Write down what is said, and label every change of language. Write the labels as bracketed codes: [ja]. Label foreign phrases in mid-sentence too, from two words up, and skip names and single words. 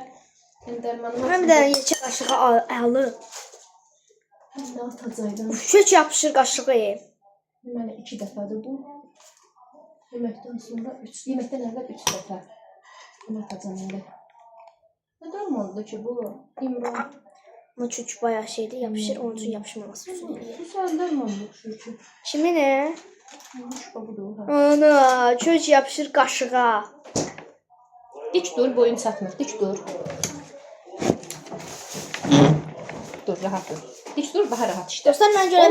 [az] Həm də yekə qaşığı alır. Nə atacaqdım? Kök yapışır qaşığı. Mənə 2 dəfədir bu. Yeməkdən sonra 3, yeməkdən əvvəl 3 dəfə. Bunu atacağım indi. Nə dərmandır ki bu? İmran. [tr] Ama kök bayağı şeydi, yapışır. Onun için yapışmaması için. [az] Bu sən dərmandır oxşur ki. [tr] Şimdi ne? [az] Başqa budur. Ana, kök yapışır qaşığa. Dik dur, boyun çatmır. Dik dur. Dur, rahat dur. Dik dur, daha rahat işlə. Dostlar, mən görəm.